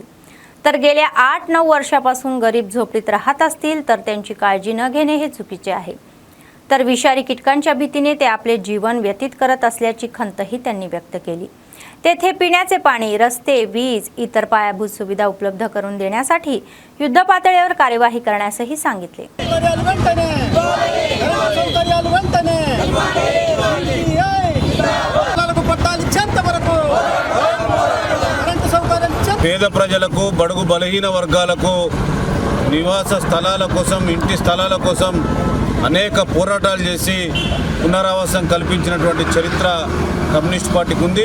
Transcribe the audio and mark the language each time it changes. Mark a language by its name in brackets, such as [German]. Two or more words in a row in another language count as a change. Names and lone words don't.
[Marathi] तर गेल्या 8-9 वर्षापासून गरीब झोपडीत राहत असतील तर त्यांची काळजी न घेणे हे चुकीचे आहे. तर विषारी कीटकांच्या भीतीने ते आपले जीवन व्यतीत करत असल्याची खंतही त्यांनी व्यक्त केली. तेथे पिण्याचे पाणी, रस्ते, वीज, इतर पायाभूत सुविधा उपलब्ध करून देण्यासाठी युद्धपातळीवर कार्यवाही करण्यासही सांगितले. [Telugu] పేద ప్రజలకు, బడుగు బలహీన వర్గాలకు నివాస స్థలాల కోసం, ఇంటి స్థలాల కోసం అనేక పోరాటాలు చేసి పునరావాసం కల్పించినటువంటి చరిత్ర కమ్యూనిస్ట్ పార్టీకి ఉంది.